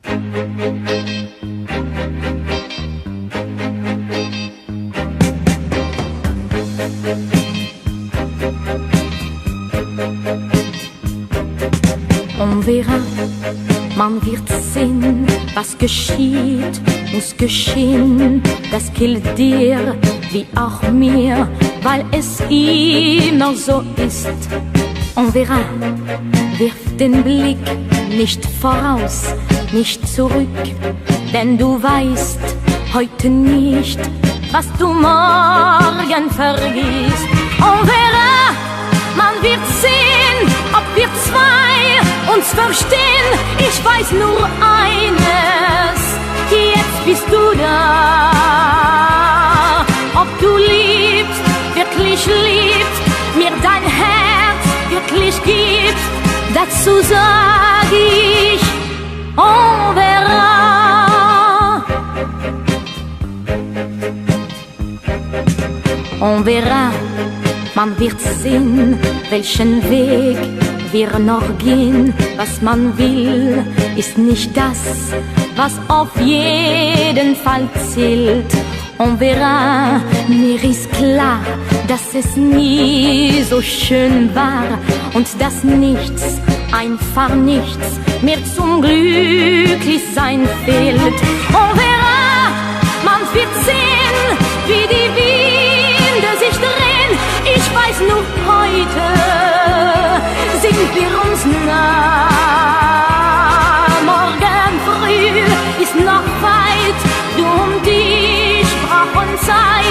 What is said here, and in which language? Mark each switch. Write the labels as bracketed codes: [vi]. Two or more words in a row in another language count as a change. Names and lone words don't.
[fr] On verra, [de] man wird sehen, was geschieht, muss geschehen. Das gilt dir wie auch mir, weil es immer so ist. [fr] On verra, [de] wirf den Blick nicht voraus, nicht zurück, denn du weißt heute nicht, was du morgen vergisst. [fr] On verra, [de] man wird sehen, ob wir zwei uns verstehen. Ich weiß nur eines, jetzt bist du da. Ob du liebst, wirklich liebst, mir dein Herz wirklich gibst, dazu sag ich, [fr] on verra. On verra, [de] man wird sehen, welchen Weg wir noch gehen. Was man will, ist nicht das, was auf jeden Fall zählt. [fr] On verra, [de] mir ist klar, dass es nie so schön war und dass nichts, einfach nichts, mir zum Glücklichsein fehlt. [fr] On verra, [de] man wird sehen, wie die Winde sich drehen. Ich weiß nur heute, sind wir uns nah. Morgen früh ist noch weit, du und ich brauchen Zeit.